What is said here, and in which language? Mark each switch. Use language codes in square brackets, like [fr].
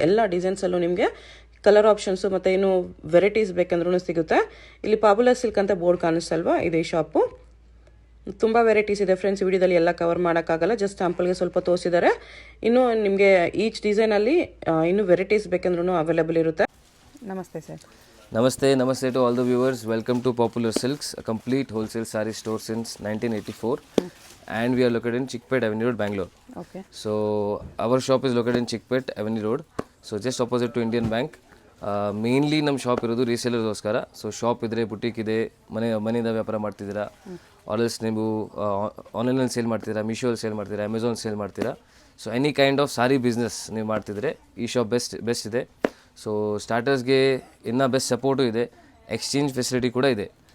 [kn] ಎಲ್ಲ ಡಿಸೈನ್ಸಲ್ಲೂ ನಿಮಗೆ colour options ಮತ್ತು ಇನ್ನೂ ವೆರೈಟೀಸ್ ಬೇಕಂದ್ರೂ ಸಿಗುತ್ತೆ. ಇಲ್ಲಿ ಪಾಪ್ಯುಲರ್ ಸಿಲ್ಕ್ ಅಂತ ಬೋರ್ಡ್ ಕಾಣಿಸ್ತಲ್ವಾ, ಇದೇ ಶಾಪು. ತುಂಬ ವೆರೈಟೀಸ್ ಇದೆ ಫ್ರೆಂಡ್ಸ್. ವಿಡಿಯೋದಲ್ಲಿ ಎಲ್ಲ ಕವರ್ ಮಾಡೋಕ್ಕಾಗಲ್ಲ, ಜಸ್ಟ್ ಸ್ಯಾಂಪಲ್ಗೆ ಸ್ವಲ್ಪ ತೋರಿಸಿದ್ದಾರೆ. ಇನ್ನೂ ನಿಮಗೆ ಈಚ್ ಡಿಸೈನಲ್ಲಿ ಇನ್ನೂ ವೆರೈಟೀಸ್ ಬೇಕಂದ್ರೂ ಅವೈಲೇಬಲ್ ಇರುತ್ತೆ. ನಮಸ್ತೆ sir. [en] Namaste to all the viewers. Welcome to Popular Silks, a complete wholesale saree store since 1984, and we are located in Chickpet Avenue Road, Bangalore. Okay. So our shop is located in Chickpet Avenue Road, so just opposite to Indian Bank. [kn] Mainly ನಮ್ಮ shop ಇರೋದು ರೀಸೇಲರ್ಗೋಸ್ಕರ. So shop ಇದ್ದರೆ, boutique ಇದೆ, ಮನೆಯಿಂದ ವ್ಯಾಪಾರ ಮಾಡ್ತಿದ್ದೀರಾ, ಆಲ್ಸ್ ನೀವು ಆನ್ಲೈನಲ್ಲಿ sale ಮಾಡ್ತೀರಾ, ಮೀಶೋಲ್ಲಿ ಸೇಲ್ ಮಾಡ್ತೀರಾ, ಅಮೆಝಾನ್ ಸೇಲ್ ಮಾಡ್ತೀರಾ, [en] so any kind of sari business [kn] ನೀವು ಮಾಡ್ತಿದ್ರೆ ಈ ಶಾಪ್ ಬೆಸ್ಟ್ ಇದೆ. ಸೊ ಸ್ಟಾರ್ಟರ್ಸ್ಗೆ ಇನ್ನೂ ಬೆಸ್ಟ್ ಸಪೋರ್ಟು ಇದೆ, ಎಕ್ಸ್ಚೇಂಜ್ ಫೆಸಿಲಿಟಿ ಕೂಡ ಇದೆ.